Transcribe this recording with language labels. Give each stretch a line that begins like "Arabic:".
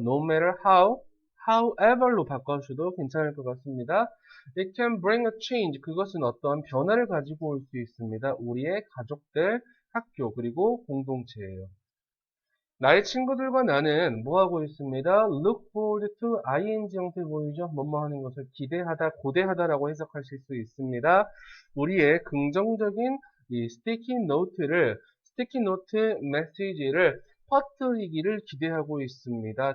English: No matter how,
Korean: however로 바꿔주셔도 괜찮을 것 같습니다.
English: It can bring a change.
Korean: 그것은 어떠한 변화를 가지고 올 수 있습니다. 우리의 가족들, 학교, 그리고 공동체예요. 나의 친구들과 나는 뭐 하고 있습니다?
English: Look forward to ing 형태 보이죠?
Korean: 뭐뭐 하는 것을 기대하다, 고대하다라고 해석하실 수 있습니다. 우리의 긍정적인 이 스티키 노트 메시지를 퍼뜨리기를 기대하고 있습니다.